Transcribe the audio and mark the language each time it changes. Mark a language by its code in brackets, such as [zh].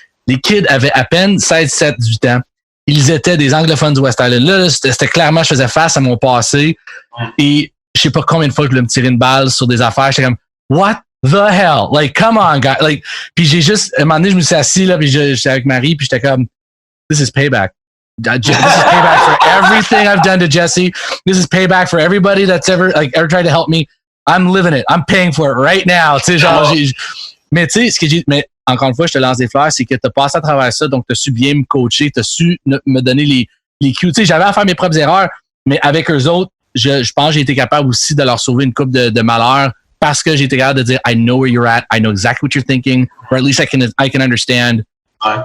[fr] Les kids avaient à peine 16, 17, 18 ans. Ils étaient des anglophones du West Island. Là, c'était clairement, je faisais face à mon passé. Et je sais pas combien de fois que je voulais me tirer une balle sur des affaires. J'étais comme, [en] what the hell? Like, come on, guys. [fr] Like, puis j'ai juste, à un moment donné, je me suis assis, là, puis j'étais avec Marie, puis j'étais comme, [en] this is payback. This is payback for everything I've done to Jesse. This is payback for everybody that's ever tried to help me. I'm living it. I'm paying for it right now. [fr] Tu sais, genre, mais tu sais, mais encore une fois, je te lance des fleurs, c'est que tu as passé à travers ça, donc tu as su bien me coacher, tu as su me donner les cues. Tu sais, j'avais à faire mes propres erreurs, mais avec eux autres, je pense que j'ai été capable aussi de leur sauver une coupe de malheur parce que j'ai été capable de dire, [en] I know where you're at, I know exactly what you're thinking, or at least I can understand. [fr] Ouais.